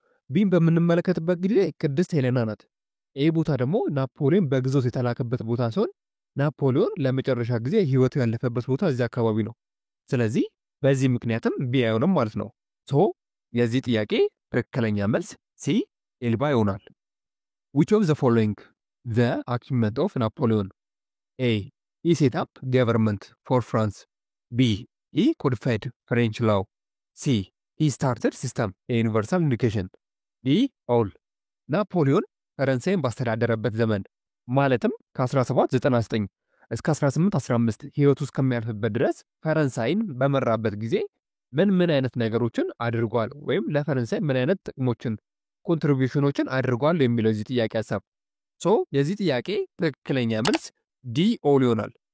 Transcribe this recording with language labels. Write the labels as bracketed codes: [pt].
[am] ቢን በምንመለከትበት ጊዜ ቅድስት ሄሌና ናት። ኤ ቦታ ደግሞ ናፖሊዮን በግዞት የተላከበት ቦታ ሲሆን ናፖሊዮን ለመጨረሻ ጊዜ ህይወቱ ያለፈበት ቦታ እዚህ አካባቢ ነው። ስለዚህ በዚህ ምክንያትም ቢ አይሆንም ማለት ነው። ሶ የዚህ ጥያቄ ትክክለኛ መልስ ሲ ኤልባ ይሆናል። [en] which of the following the achievement of Napoleon? A. He set up government for France. B. He codified French law. C. He started system universal education. D. all. [am] ናፖሊዮን ፈረንሳይን ባስተዳደረበት ዘመን ማለትም ከ1799 እስከ 1815 ህይወቱ እስከሚያልፍበት ድረስ ፈረንሳይን በመራበት ጊዜ ምን አይነት ነገሮችን አድርጓል ወይም ለፈረንሳይ ምን አይነት ጥቅሞችን ኮንትሪቢዩሽኖችን አድርጓል የሚለው የዚህ ጥያቄ ሐሳብ። ሶ የዚህ ጥያቄ ትክክለኛ መልስ ዲ ኦል ይሆናል።